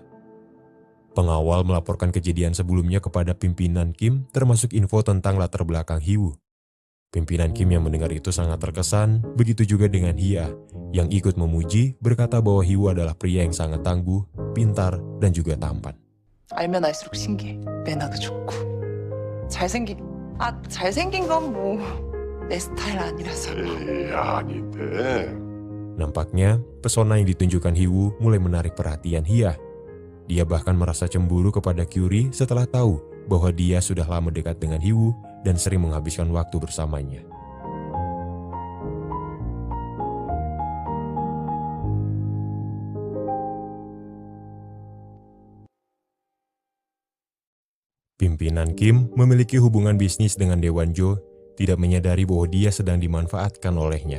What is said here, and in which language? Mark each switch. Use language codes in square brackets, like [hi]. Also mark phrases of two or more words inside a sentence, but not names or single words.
[id] Pengawal melaporkan kejadian sebelumnya kepada pimpinan Kim termasuk info tentang latar belakang Hiwoo. Pimpinan Kim yang mendengar itu sangat terkesan, begitu juga dengan Hia, yang ikut memuji berkata bahwa Hiwoo adalah pria yang sangat tangguh, pintar, dan juga tampan. [ko] 알면 알수록 신기해. 매너도 좋고 잘생긴 건 뭐 내 스타일 아니라서. 아닌데. [id] Nampaknya, pesona yang ditunjukkan Hiwoo mulai menarik perhatian Hia. Dia bahkan merasa cemburu kepada Kyuri setelah tahu bahwa dia sudah lama dekat dengan Hiwoo dan sering menghabiskan waktu bersamanya. Pimpinan Kim memiliki hubungan bisnis dengan Daewonjo, tidak menyadari bahwa dia sedang dimanfaatkan olehnya.